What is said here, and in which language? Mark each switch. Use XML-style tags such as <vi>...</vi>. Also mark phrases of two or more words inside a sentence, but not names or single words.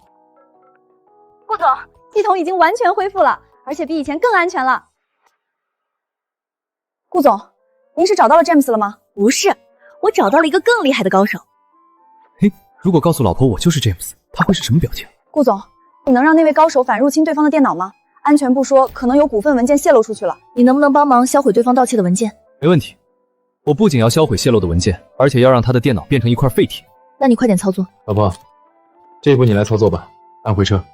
<zh>顾总，系统已经完全恢复了，而且比以前更安全了。顾总，您是找到了 James 了吗？不是，我找到了一个更厉害的高手。嘿，如果告訴老婆我就是 James， 他會是什麼表情？顧總，你能讓那位高手反入侵對方的電腦嗎？安全部說可能有股份文件洩露出去了，你能不能幫忙銷毀對方盜竊的文件？沒問題，我不僅要銷毀洩露的文件，而且要讓他的電腦變成一塊廢鐵。那你快點操作。老婆，這一步你來操作吧，按回車。</zh>